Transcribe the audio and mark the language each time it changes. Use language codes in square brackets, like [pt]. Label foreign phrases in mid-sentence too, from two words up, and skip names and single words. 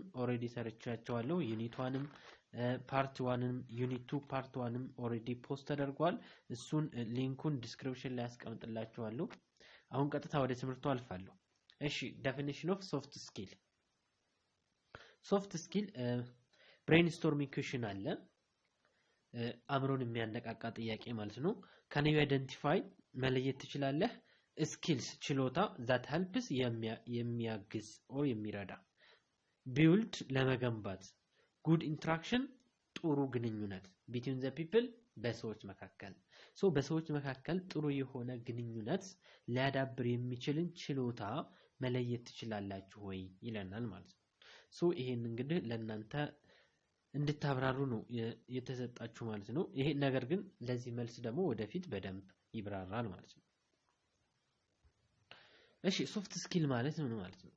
[am] ኦሬዲ ሰርቻቸዋለሁ። ዩኒት 1ም ፓርት 1ም ዩኒት 2 ፓርት 1ም ኦሬዲ ፖስት ተደርጓል። እሱን ሊንኩን ዲስክሪፕሽን ላይ አስቀምጥላችኋለሁ። አሁን ቀጥታ ወደ ትምህርቱ አልፋለሁ። እሺ [en] definition of soft skill። soft skill brainstorming question [am] አለ። አምሮን የሚያነቃቃ ጥያቄ ማለት ነው። [en] can you identify [am] መለየት ትችላለህ? ስኪልስ ችሎታ [en] that helps [am] የሚያግዝ or የሚረዳ build ለመገንባት [en] good interaction [am] ጥሩ ግንኙነት between [en] the people [am] በሰዎች መካከል በሰዎች መካከል ጥሩ የሆነ ግንኙነት ሊያዳብር የሚችልን ችሎታ መለየት ትችላላችሁ ወይ ይለናል ማለት ነው። ይሄን እንግዲህ ለእናንተ እንድታብራሩ ነው የተሰጣችሁ ማለት ነው። ይሄ ነገር ግን ለዚህ መልስ ደግሞ ወደፊት በደንብ ይብራራል ማለት ነው። እሺ [en] soft skill [am] ማለት ምን ማለት ነው?